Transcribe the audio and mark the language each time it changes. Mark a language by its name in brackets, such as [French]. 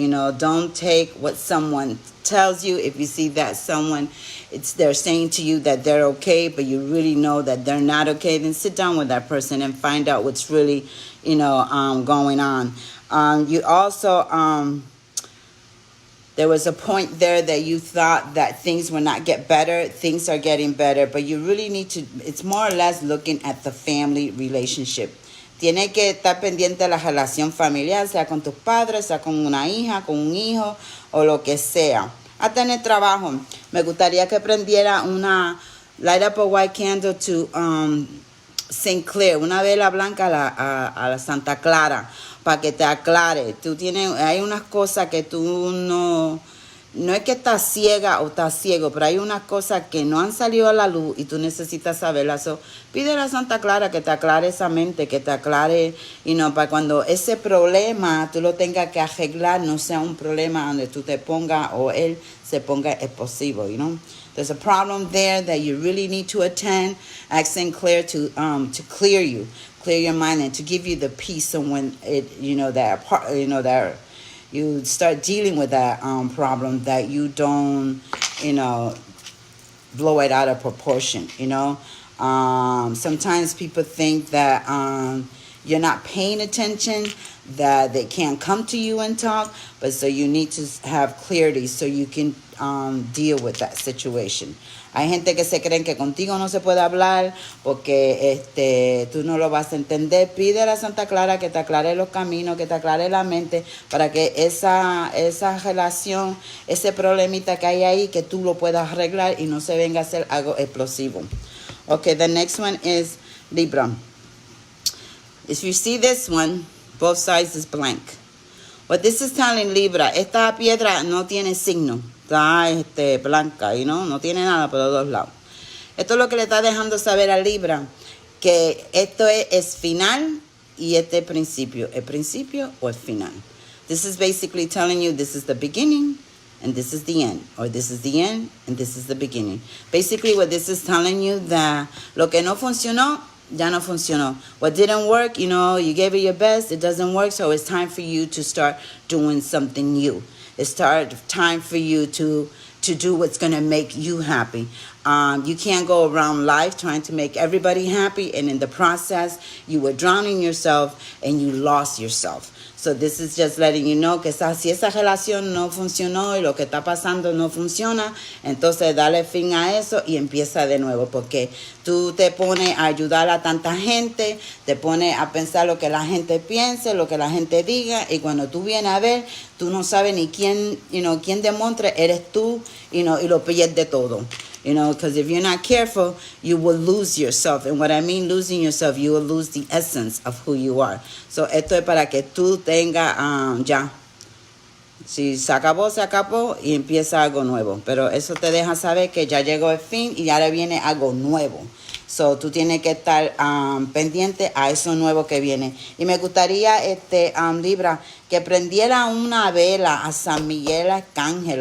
[English] You know, don't take what someone tells you. If you see that someone, they're saying to you that they're okay, but you really know that they're not okay, then sit down with that person and find out what's really, you know, going on. You also, there was a point there that you thought that things will not get better. Things are getting better, but you really need to, it's more or less looking at the family relationship. [Spanish] Tiene que estar pendiente de la relación familiar, sea con tus padres, sea con una hija, con un hijo o lo que sea. Hasta en el trabajo. Me gustaría que prendiera [English] light up a white candle to St. [Spanish] Clair, una vela blanca a la Santa Clara, para que te aclare. Hay unas cosas que tú no es que estás ciega o estás ciego, pero hay unas cosas que no han salido a la luz y tú necesitas saberlas. So, pide a Santa Clara que te aclare esa mente, que te aclare, you know, para cuando ese problema tú lo tengas que arreglar, no sea un problema donde tú te pongas o él se ponga explosivo, you know. [English] There's a problem there that you really need to attend. Ask St. Clair to clear your mind and to give you the peace. And when that you start dealing with that problem, that you don't, you know, blow it out of proportion, you know. Sometimes people think that you're not paying attention, that they can't come to you and talk, but so you need to have clarity so you can deal with that situation. [Spanish] Hay gente que se creen que contigo no se puede hablar porque tú no lo vas a entender. Pide a la Santa Clara que te aclare los caminos, que te aclare la mente, para que esa relación, ese problemita que hay ahí, que tú lo puedas arreglar y no se venga a hacer algo explosivo. [English] Okay, the next one is Libra. If you see this one, both sides is blank. What this is telling Libra, [Spanish] esta piedra no tiene signo. Está blanca, you know, no tiene nada por los dos lados. Esto es lo que le está dejando saber a Libra, que esto es final y este principio. ¿El principio o el final? [English] This is basically telling you this is the beginning and this is the end. Or this is the end and this is the beginning. Basically what this is telling you, that [Spanish] lo que no funcionó, ya no funcionó. [English] What didn't work, you know, you gave it your best, it doesn't work, so it's time for you to start doing something new. It's time for you to do what's going to make you happy. You can't go around life trying to make everybody happy, and in the process, you were drowning yourself and you lost yourself. So this is just letting you know [Spanish] que si esa relación no funcionó y lo que está pasando no funciona, entonces dale fin a eso y empieza de nuevo, porque tú te pones a ayudar a tanta gente, te pones a pensar lo que la gente piense, lo que la gente diga, y cuando tú vienes a ver, tú no sabes ni quién demuestre, eres tú, y lo pierdes todo. [English] You know, because if you're not careful, you will lose yourself. And what I mean losing yourself, you will lose the essence of who you are. [Spanish] So esto es para que tú tengas ya. Si se acabó y empieza algo nuevo. Pero eso te deja saber que ya llegó el fin y ahora viene algo nuevo. So tú tienes que estar pendiente a eso nuevo que viene. Y me gustaría, Libra, que prendiera una vela a San Miguel Arcángel.